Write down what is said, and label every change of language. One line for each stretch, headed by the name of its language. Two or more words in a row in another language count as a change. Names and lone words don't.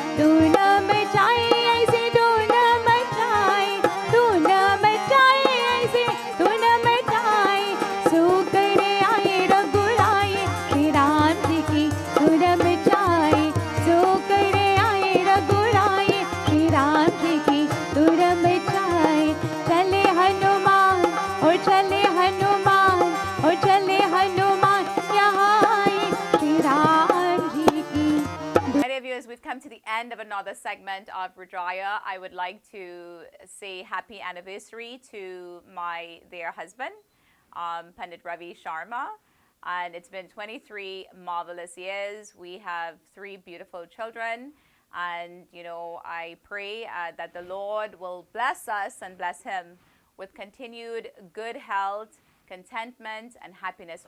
Hindi: ऐसे धुन मचाए ऐसे धुन मचाए सो करे आए रघुराए श्री राम जी की धुन मचाए सो करे आए रघुराए श्री राम जी की धुन मचाए चले हनुमान और चले हनुमान और चले हनुमान यहाँ आए श्री राम जी की
English: Many viewers, we've come to the end of another segment of Rudraaya. I would like to say happy anniversary to my dear husband, Pandit Ravi Sharma. And it's been 23 marvelous years. We have 3 beautiful children. And, you know, I pray that the Lord will bless us and bless him with continued good health, contentment, and happiness.